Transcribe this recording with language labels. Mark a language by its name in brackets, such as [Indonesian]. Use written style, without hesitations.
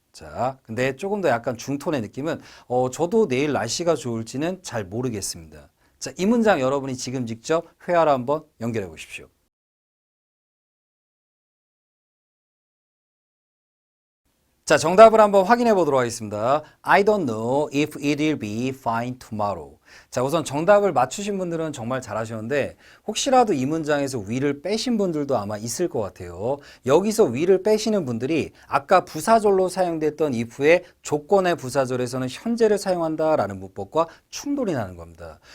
[Korean] 자, 근데 조금 더 약간 중톤의 느낌은 저도 내일 날씨가 좋을지는 잘 모르겠습니다. 자, 이 문장 여러분이 지금 직접 회화로 한번 연결해 보십시오. 자, 정답을 한번 확인해 보도록 하겠습니다. [English] I don't know if it'll be fine tomorrow. [Korean] 자, 우선 정답을 맞추신 분들은 정말 잘하셨는데 혹시라도 이 문장에서 we를 빼신 분들도 아마 있을 것 같아요. 여기서 we를 빼시는 분들이 아까 부사절로 사용됐던 if의 조건의 부사절에서는 현재를 사용한다라는 문법과 충돌이 나는 겁니다.